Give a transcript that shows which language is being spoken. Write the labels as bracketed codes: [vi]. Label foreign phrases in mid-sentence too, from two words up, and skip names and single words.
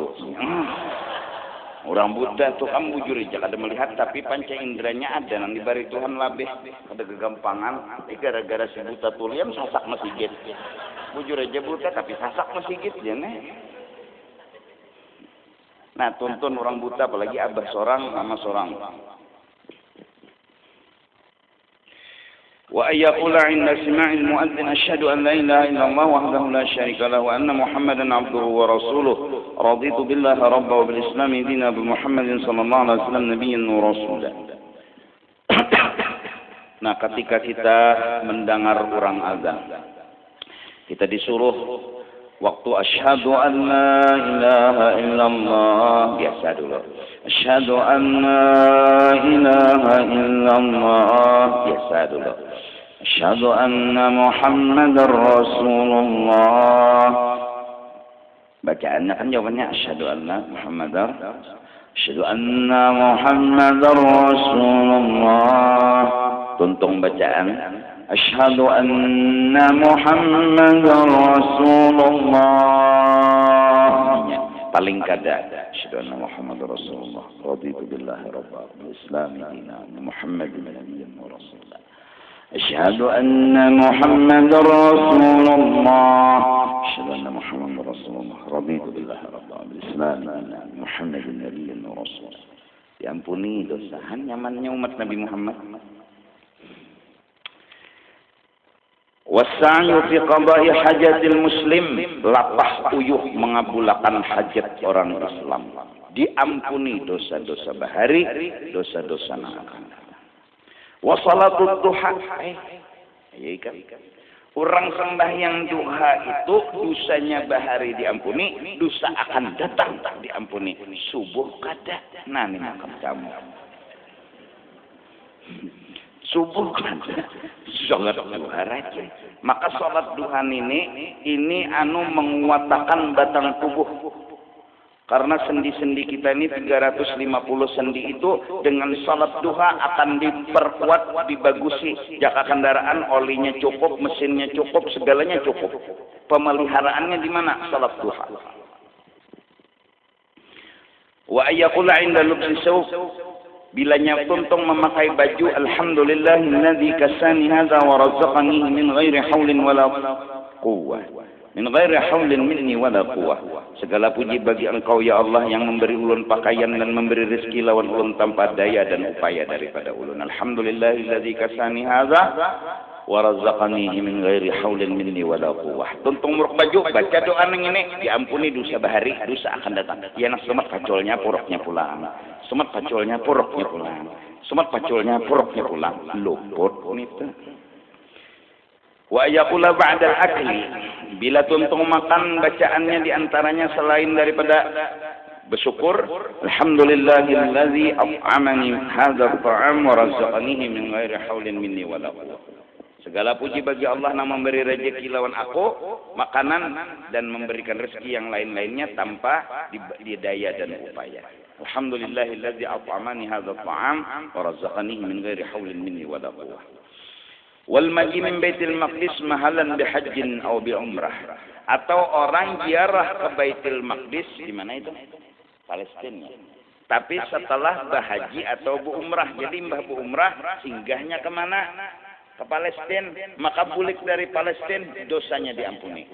[bjn] Orang buta tuh kamu bujur aja ada melihat tapi panca inderanya ada nang dibari Tuhan labeh ada kegampangan tapi gara-gara si buta tulian sasak masjid. Bujur aja buta tapi sasak masjid ya nih. Nah tuntun orang buta apalagi abah seorang mama seorang. [ar] وأن يقول عند سماع المؤذن أشهد أن لا إله إلا الله وحده لا شريك له وأن محمدا عبده ورسوله رضيت بالله ربا وبالإسلام دينا بمحمد صلى الله عليه وسلم نبيا ورسولا. [bjn] Nah ketika kita mendengar orang azan kita disuruh waktu [ar] أشهد أن لا إله إلا الله [bjn] biasa dulu [ar] أشهد أن لا إله إلا الله [bjn] biasa dulu [ar] أشهد أن محمدا رسول الله [bjn] bacaannya kan jawabannya [ar] أشهد أن محمدا [bjn] rasulullah tuntung bacaan [ar] أشهد أن محمدا رسول الله [bjn] paling kada asyhadu [ar] أن محمدا رسول الله رضيت بالله ربا والإسلام دينا محمد نبيا ورسولا أشهد أن محمد رسول الله أشهد أن محمد رسول الله رضيت بالله ربا بالإسلام محمد النبي ورسول. [bjn] Diampuni dosa nyamannya umat Nabi Muhammad. [ar] والسعي في قضاء حاجة المسلم, [bjn] lapah uyuh mengabulkan hajat orang Islam. Diampuni dosa-dosa bahari, dosa-dosa akan datang. [ar] وصلاة الضحى, [bjn] orang sembahyang duha itu dosanya bahari diampuni, dosa akan datang diampuni. Subuh kada, nah ini makam kamu. Subuh kada, sholat duha aja. Maka sholat duha ini menguatkan batang tubuh. Karena sendi-sendi kita ini 350 sendi itu dengan sholat duha akan diperkuat, dibagusi. Jaka kendaraan olinya cukup, mesinnya cukup, segalanya cukup. Pemeliharaannya di mana? Sholat duha. [ar] وأن يقول عند لبس ثوب, [bjn] bilanya tuntung memakai baju, [ar] الحمد لله الذي كساني هذا ورزقني من غير حول ولا قوة. من غير حول مني ولا قوة. [bjn] Segala puji bagi Engkau ya Allah yang memberi ulun pakaian dan memberi rezeki lawan ulun tanpa daya dan upaya daripada ulun. [ar] الحمد لله الذي كساني هذا ورزقني من غير حول مني ولا قوة. [bjn] Tuntung muruk baju, baca doa ini diampuni dosa bahari, dosa akan datang. Ya nak semat pacolnya puruknya pulang. Semat pacolnya puruknya pulang. Semat pacolnya puruknya pulang. Luput itu. [ar] ويقول بعد أكل, [bjn] bila tuntung makan bacaannya diantaranya selain daripada bersyukur, [ar] الحمد لله الذي أطعمني هذا الطعام ورزقنيه من غير حول مني ولا قوة. [bjn] Segala puji bagi Allah yang memberi rezeki lawan aku makanan dan memberikan rezeki yang lain-lainnya tanpa daya dan upaya. [ar] الحمد لله الذي أطعمني هذا الطعام ورزقنيه من غير حول مني ولا قوة. والمجيء من بيت المقدس محلا بحج أو بعمرة, [bjn] atau orang ziarah ke Baitul Maqdis di mana itu? Palestina. Tapi setelah berhaji atau berumrah. Jadi mbah berumrah singgahnya kemana? Ke Palestina, maka bulik dari Palestina dosanya diampuni.